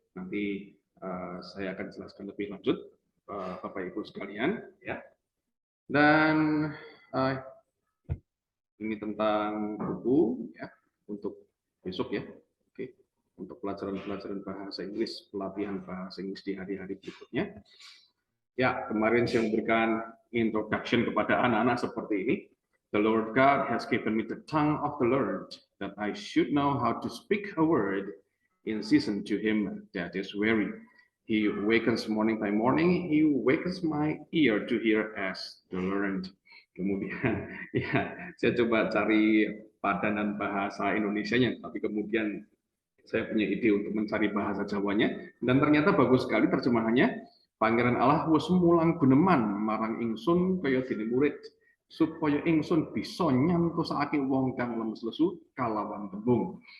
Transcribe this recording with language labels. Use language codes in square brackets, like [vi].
[id] Nanti saya akan jelaskan lebih lanjut Bapak Ibu sekalian ya. Dan ini tentang buku ya untuk besok ya. Oke. Untuk pelajaran-pelajaran bahasa Inggris, pelatihan bahasa Inggris di hari-hari berikutnya. Ya, kemarin saya memberikan introduction kepada anak-anak seperti ini. [en] The Lord God has given me the tongue of the learned, that I should know how to speak a word in season to him that is weary. He wakens morning by morning, he wakens my ear to hear as the learned. [id] Kemudian, ya, saya coba cari padanan bahasa Indonesianya, tapi kemudian saya punya ide untuk mencari bahasa Jawanya, dan ternyata bagus sekali terjemahannya. [jv] Pangeran Allah wis mulang guneman marang ingsun kaya dene murid, supaya ingsun bisa nyantosake wong kang lemes lesu kalawan tembung.